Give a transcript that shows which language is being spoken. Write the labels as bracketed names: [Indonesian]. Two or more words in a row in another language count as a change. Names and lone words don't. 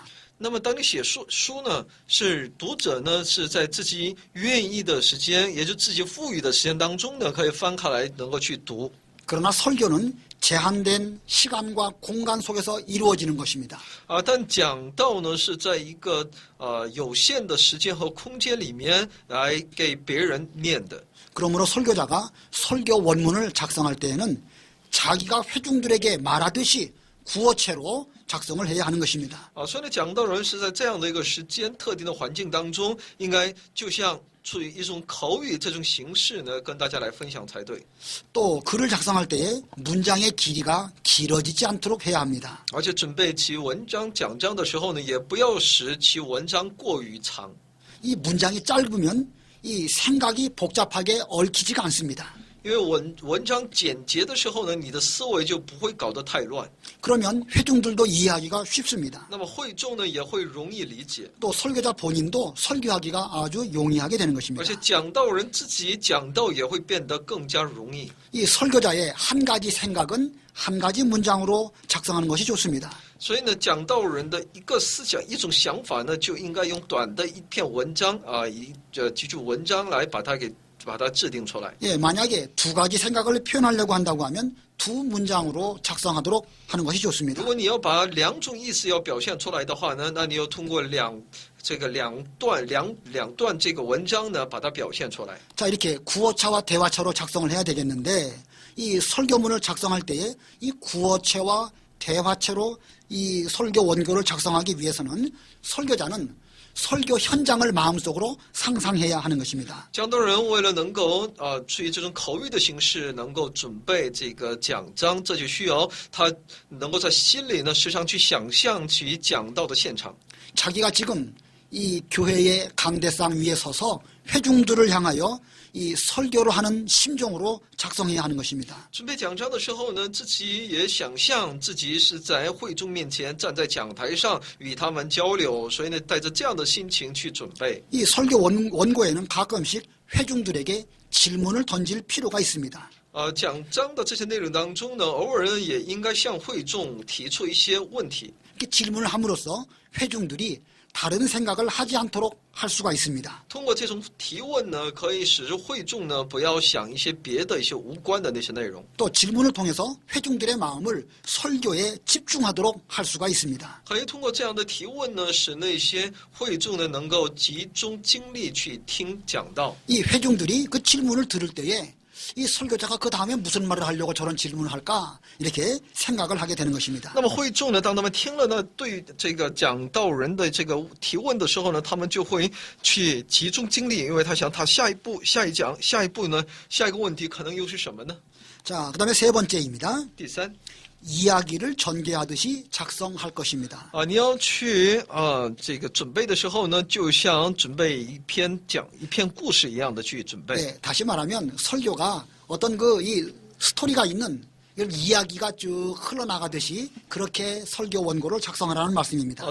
[Chinese] 那么，当你写书呢，是读者呢是在自己愿意的时间，也就自己富裕的时间当中呢，可以翻开来能够去读。 [Korean] 그러나 설교는 제한된 시간과 공간 속에서 이루어지는 것입니다. [Chinese] 但讲道呢是在一个有限的时间和空间里面来给别人念的。 [Korean] 그러므로 설교자가 설교 원문을 작성할 때에는 자기가 회중들에게 말하듯이 구어체로 작성을 해야 하는 것입니다. [Chinese] 所以呢，讲道人是在这样的一个时间、特定的环境当中，应该就像处于一种口语这种形式呢，跟大家来分享才对。 [Korean] 또 글을 작성할 때에 문장의 길이가 길어지지 않도록 해야 합니다. [Chinese] 而且准备其文章讲章的时候呢，也不要使其文章过于长。 [Korean] 이 문장이 짧으면 이 생각이 복잡하게 얽히지가 않습니다. [Chinese] 因为文章简洁的时候呢，你的思维就不会搞得太乱。 [Korean] 그러면 회중들도 이해하기가 쉽습니다. [Chinese] 那么会众呢也会容易理解， [Korean] 또 설교자 본인도 설교하기가 아주 용이하게 되는 [Chinese] 而 [Korean] 것입니다. [Chinese] 且讲道人自己讲道也会变得更加容易。 [Korean] 이 설교자의 한 가지 생각은 한 가지 문장으로 작성하는 것이 좋습니다. [Chinese] 所以呢，讲道人的一个思想、一种想法呢，就应该用短的一篇文章几句文章来把它制定出来。 [Korean] 예, 만약에 두 가지 생각을 표현하려고 한다고 하면 두 문장으로 작성하도록 하는 것이 좋습니다. [Chinese] 如果你要把两种意思要表现出来的话呢，那你要通过两段这个文章呢，把它表现出来。 [Korean] 자, 이렇게 구어체와 대화체로 작성을 해야 되겠는데 이 설교문을 작성할 때에 이 구어체와 대화체로 이 설교 원고를 작성하기 위해서는 설교자는 설교 현장을 마음속으로 상상해야 하는 것입니다. [Chinese] 讲道人为了能够处于这种口语的形式，能够准备这个讲章，这就需要他能够在心里呢，时常去想象起讲道的现场。 [Korean] 자기가 지금 이 교회의 강대상 위에 서서 회중들을 향하여 이 설교를 하는 심정으로 작성해야 하는 것입니다. [Chinese] 准备讲章的时候呢，自己也想象自己是在会众面前站在讲台上与他们交流，所以呢，带着这样的心情去准备。 [Korean] 이 설교 원고에는 가끔씩 회중들에게 질문을 던질 필요가 있습니다. [Chinese] 讲章的这些内容当中呢，偶尔呢也应该向会众提出一些问题。 [Korean] 이렇게 질문을 함으로써 회중들이 다른 생각을 하지 않도록 할 수가 있습니다. [Chinese] 通过这种提问呢，可以使会众呢不要想一些别的一些无关的那些内容。 [Korean] 또 질문을 통해서 회중들의 마음을 설교에 집중하도록 할 수가 있습니다. [Chinese] 可以通过这样的提问呢，使那些会众呢能够集中精力去听讲道。 [Korean] 이 회중들이 그 질문을 들을 때에 이 설교자가 그 다음에 무슨 말을 하려고 저런 질문을 할까 이렇게 생각을 하게 되는 것입니다. [Chinese] 那么会众呢，当他们听了呢对这个讲道人的这个提问的时候呢，他们就会去集中精力，因为他想他下一步呢，下一个问题可能又是什么呢？ [Korean] 자, 그다음에 세 번째입니다. [Chinese] 第三 [Korean] 이야기를 전개하듯이 작성할 것입니다. [Chinese] 你要去这个准备的时候呢，就像准备一篇故事一样的去准备。 [Korean] 네, 다시 말하면 설교가 어떤 이 스토리가 있는 이런 이야기가 쭉 흘러나가듯이 그렇게 설교 원고를 작성하라는 말씀입니다.